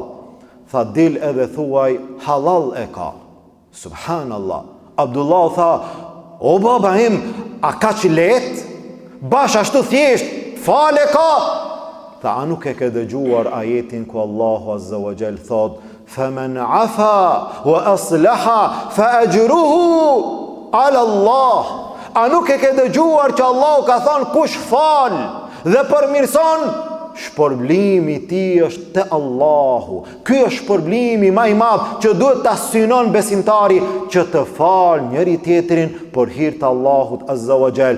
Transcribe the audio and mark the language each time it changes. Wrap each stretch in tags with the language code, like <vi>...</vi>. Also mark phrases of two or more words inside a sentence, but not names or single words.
<sq>Tha dil edhe thuaj, halal e ka. Subhanallah. Abdullah tha, o baba im, a ka që let? Bash ashtu thjesht, fale ka. Tha, a nuk e ke dëgjuar ajetin ku Allahu</sq> <ar>عز وجل</ar> <sq>thot,</sq> <ar>فَمَنْ عَفَا وَأَصْلَحَا فَأَجْرُهُ عَلَى اللَّهِ.</ar> <sq>A nuk e ke dëgjuar që Allahu ka thonë kush fal dhe përmirëson, shpërblimi i tij është te Allahu. Ky është shpërblimi më i madh që duhet ta synon besimtari, që të fal njëri tjetrin për hir të Allahut</sq> <ar>عز وجل.</ar>